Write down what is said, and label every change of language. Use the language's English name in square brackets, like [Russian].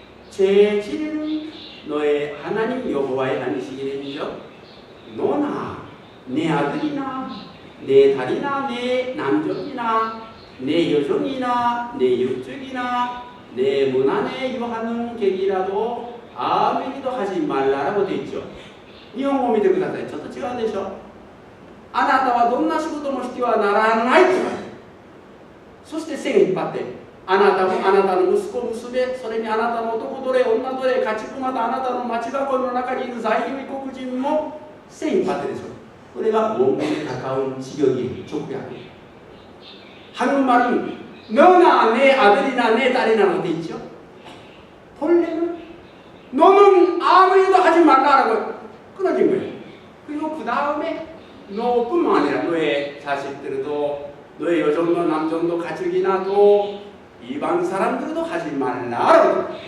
[Korean] 제7일은 너의 하나님 여호와의 안식일인즉 너나 내 아들이나 내 딸이나 내 남종이나 내 여종이나 내 육족이나 내 문 안에 유하는 객이라도 아무리도 하지 말라라고 되어 있죠. [Japanese] 일본語見てください。ちょっと違うでしょ。あなたはどんな仕事もしてはならないと。そして線を引っ張って、あなたもあなたの息子娘、それにあなたの男奴隷女奴隷、家畜またあなたの町囲いの中にいる在留異国人も線引っ張ってでしょ。これが [Korean] 원문에 가까운 직역이 족구야. 한국말은 너나 내 아들이나 내 딸이나 어디 있죠? 본래는 너는 아무 일도 하지 말라라고 끊어진 거예요. 그리고 그 다음에 너뿐만 아니라 너의 자식들도 너의 여종도 남종도 가족이나 또 이방 사람들도 하지 말라라고.